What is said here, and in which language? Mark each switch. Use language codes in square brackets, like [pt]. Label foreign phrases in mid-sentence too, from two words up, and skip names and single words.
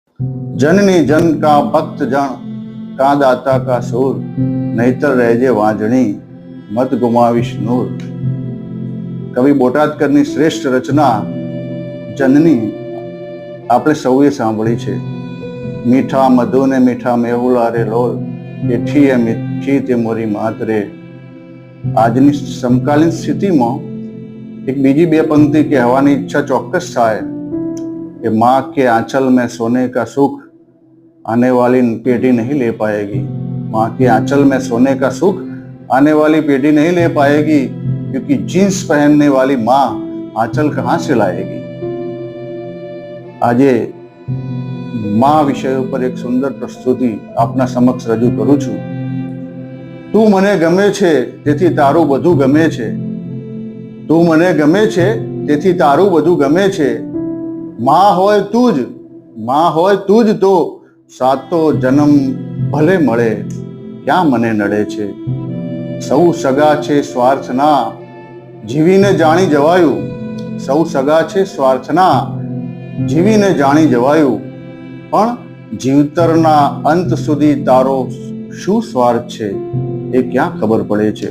[gu] જનની જન કા ભક્ત જન કા દાતા કા સૂર, નહીતર રહેજે વાંજણી મત ગુમાવીશ નૂર। કવિ બોટાદકરની શ્રેષ્ઠ રચના જનની આપણે સૌએ સાંભળી છે। મીઠા મધુ ને મીઠા મેહુલા રે લોલ, એઠી એ મીઠી તે મોરી માત રે। આજની સમકાલીન સ્થિતિમાં એક બીજી બે પંક્તિ કહેવાની ઈચ્છા ચોક્કસ થાય [hi] कि माँ के आंचल में सोने का सुख आने वाली पीढ़ी नहीं ले पाएगी। माँ के आंचल में सोने का सुख आने वाली पीढ़ी नहीं ले पाएगी, क्योंकि जीन्स पहनने वाली माँ आंचल कहाँ से लाएगी। [gu] આજે माँ વિષય ઉપર એક સુંદર પ્રસ્તુતિ આપના સમક્ષ રજૂ કરું છું। તું મને ગમે છે તેથી તારું બધું ગમે છે, તું મને ગમે છે તેથી તારું બધું ગમે છે। મા હોય તુજ, મા હોય તુજ તો સાતો જન્મ ભલે મળે, ક્યાં મને નડે છે। સૌ સગા છે સ્વાર્થના, જીવીને જાણી જવાયું। સૌ સગા છે સ્વાર્થના, જીવીને જાણી જવાયું। પણ જીવતરના અંત સુધી તારો શું સ્વાર્થ છે એ ક્યાં ખબર પડે છે।